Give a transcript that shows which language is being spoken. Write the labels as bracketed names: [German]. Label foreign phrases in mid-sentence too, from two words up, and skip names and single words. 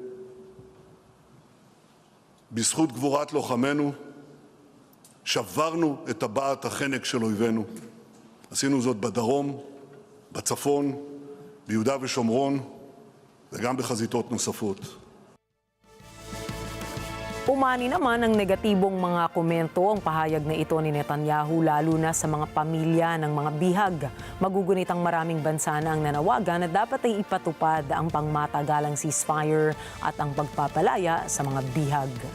[Hebrew] בזכות גבורת לוחמינו שברנו את טבעת החנק של אויבינו. עשינו זאת בדרום, בצפון, ביהודה ושומרון וגם בחזיתות נוספות. [Filipino] Umani naman ang negatibong mga komento ang pahayag na ito ni Netanyahu, lalo na sa mga pamilya ng mga bihag. Magugunit ang maraming bansa na ang nanawagan na dapat ay ipatupad ang pangmatagalang ceasefire at ang pagpapalaya sa mga bihag.